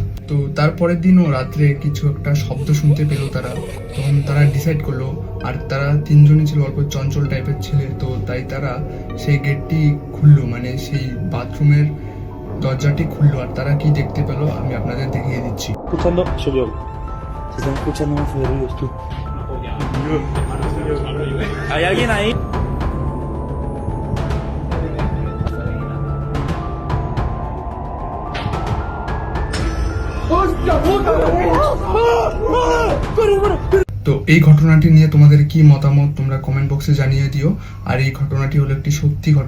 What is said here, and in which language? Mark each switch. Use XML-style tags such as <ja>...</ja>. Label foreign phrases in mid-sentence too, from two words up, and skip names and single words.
<bn>তো তারপরের দিনও রাত্রে কিছু একটা শব্দ শুনতে পেলো তারা, তখন তারা ডিসাইড করলো, আর তারা 3 জনই ছিল অল্প চঞ্চল টাইপের ছেলে, তো তাই তারা সেই গেটটি খুললো, মানে সেই বাথরুমের দরজাটি খুললো। আর তারা কি দেখতে পেলো আমি আপনাদের দেখিয়ে দিচ্ছি।</bn> <es>Escuchando, soy yo. Se están escuchando mucho de ruidos, tú. ¿Hay alguien ahí?</es> <bn>তো এই ঘটনাটি নিয়ে তোমাদের কি মতামত তোমরা</bn> <en>comment box</en> <bn>জানিয়ে দিও। আর এই ঘটনাটি হলো একটি সত্যি ঘটনা।</bn>